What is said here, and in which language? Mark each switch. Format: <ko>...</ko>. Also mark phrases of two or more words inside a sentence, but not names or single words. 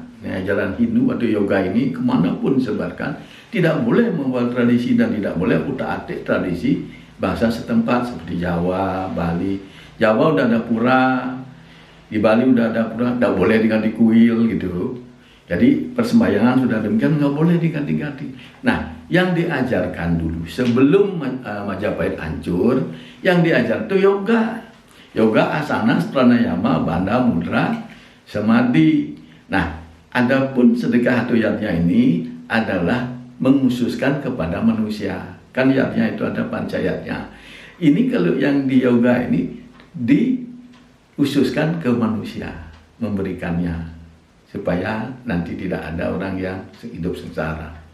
<id>Ajaran Hindu atau yoga ini kemanapun sebarkan, tidak boleh membawa tradisi dan tidak boleh utak-atik tradisi bahasa setempat seperti Jawa, Bali. Jawa udah ada pura, di Bali udah ada pura, tidak boleh diganti kuil gitu. Jadi persembahyangan sudah demikian, nggak boleh diganti-ganti. Nah, yang diajarkan dulu sebelum Majapahit hancur, yang diajar itu yoga. Yoga, asana, pranayama, bandha, mudra, samadhi. Nah, adapun sedekah atau yatnya ini adalah mengkhususkan kepada manusia. Kan yatnya itu ada pancayatnya. Ini kalau yang di yoga ini dikhususkan ke manusia, memberikannya supaya nanti tidak ada orang yang hidup sengsara.</id>